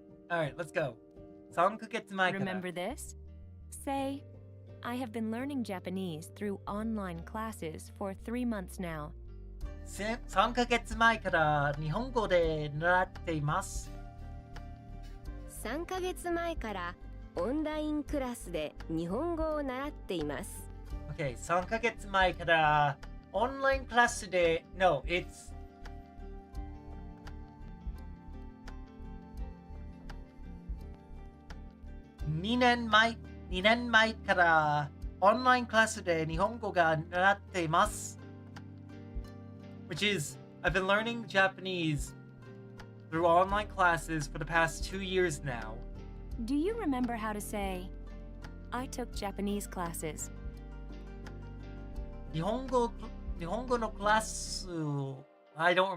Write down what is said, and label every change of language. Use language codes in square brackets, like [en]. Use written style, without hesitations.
[en] Alright, let's go. [ja] 3ヶ月前から [en] Remember this? Say, I have been learning Japanese through online classes for 3 months now. [ja] 3ヶ月前から日本語で習っています。 3ヶ月前からオンラインクラスで日本語を習っています。 [en] Okay, [ja] 3ヶ月前から [en] online class de... No, it's... [ja] 2年前からオンラインクラスで日本語が習っています。 [en] Which is, I've been learning Japanese through online classes for the past 2 years now. Do you remember how to say, I took Japanese classes? [ja] 日本語のクラス [en] I don't